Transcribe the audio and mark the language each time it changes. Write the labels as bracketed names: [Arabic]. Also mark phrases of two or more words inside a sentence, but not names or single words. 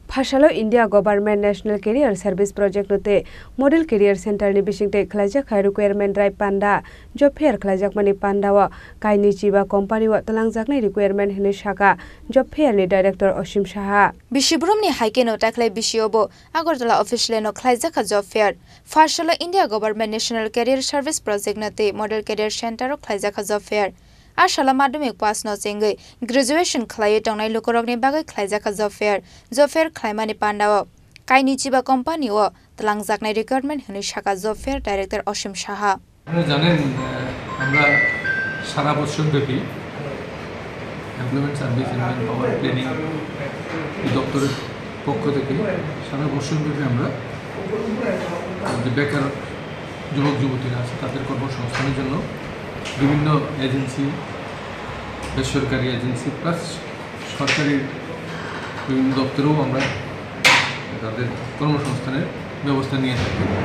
[Kok Borok] Phashalo India Government National Career Service Project note Model Career Center ni bisingte khlajak khai requirement rai panda [English] job fair [Kok Borok] khlajak mani panda wa kaini chiba company wa talangjak nai requirement hine shaka [English] job fair [Kok Borok] ni director Osim Saha Bishibrum ni haike no taklai bishiobo Agartala official no khlajak [English] job fair [Kok Borok] Phashalo India Government National Career Service Project note Model Career Center khlajak [English] job fair [Kok Borok] Ashala madhyamik pass no chengai graduation khlai tongnai lokorokni bagai khlaijaka job fair khlaimani pandao kaini chiba company o talangjaknai requirement hini shaka [English] job fair director [Kok Borok] Osim Saha [Bangla] আপনারা জানেন আমরা সারা বছর ব্যাপী এমপ্লয়মেন্ট সার্ভিস এন্ড পাওয়ার প্ল্যানিং দপ্তরের পক্ষ থেকে সারা বছর ব্যাপী আমরা যে বেকার যুবক যুবতীরা আছে তাদের কর্মসংস্থানের জন্য বিভিন্ন এজেন্সি বেসরকারি এজেন্সি প্লাস সরকারি বিভিন্ন দপ্তরেও আমরা তাদের কর্মসংস্থানের ব্যবস্থা নিয়ে থাকি